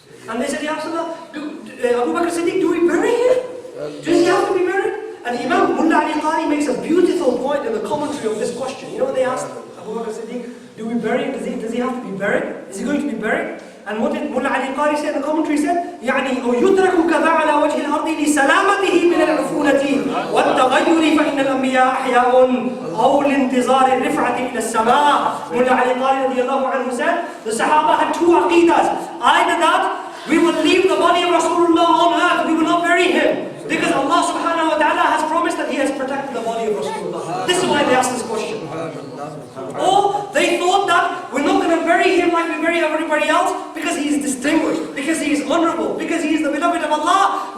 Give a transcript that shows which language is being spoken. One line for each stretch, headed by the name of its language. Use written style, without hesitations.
English: And they said, Ya Rasulullah, Abu Bakr Siddiq, do we bury him? Does he have to be buried? And Imam Mullah Ali Qari makes a beautiful point in the commentary of this question. You know what they asked Abu Bakr Siddiq, do we bury him? Does he have to be buried? Is he going to be buried? And what did Mullah Ali Qari say in the commentary? He said,
Arabic: يعني أو يترك كذا على وجه الأرض لسلامته من العفونة والتغير فإن الأنبياء أحياء أو لانتظار الرفعة إلى السماء.
English: Mullah Ali Qari radiallahu anhu said, the Sahaba had two aqidas. Either that we will leave the body of Rasulullah on earth, we will not bury him, because Allah subhanahu wa ta'ala has promised that He has protected the body of Rasulullah. This is why they asked this question. Or they thought that we're not going to bury him like we bury everybody else, because he is distinguished, because he is honorable, because he is the beloved of Allah.